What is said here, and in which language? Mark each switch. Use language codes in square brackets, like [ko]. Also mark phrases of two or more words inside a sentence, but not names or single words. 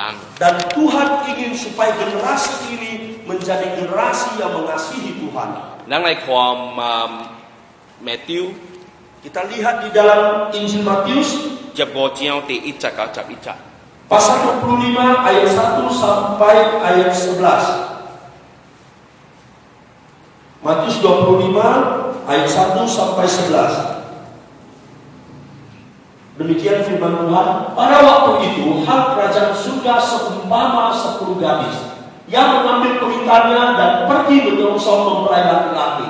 [id] Dan Tuhan ingin supaya generasi ini menjadi generasi yang mengasihi Tuhan. [nan] 咱來看 Matthew， [id] kita lihat di dalam Injil Matius [nan] 15 章第1節到11節。 [id] pasal 25 ayat 1 sampai ayat 11. Matius 25 ayat 1 sampai 11. Demikian firman Tuhan. Pada waktu itu hak kerajaan surga seumpama 10 gadis yang mengambil pelitanya dan pergi menyongsong mempelai laki-laki.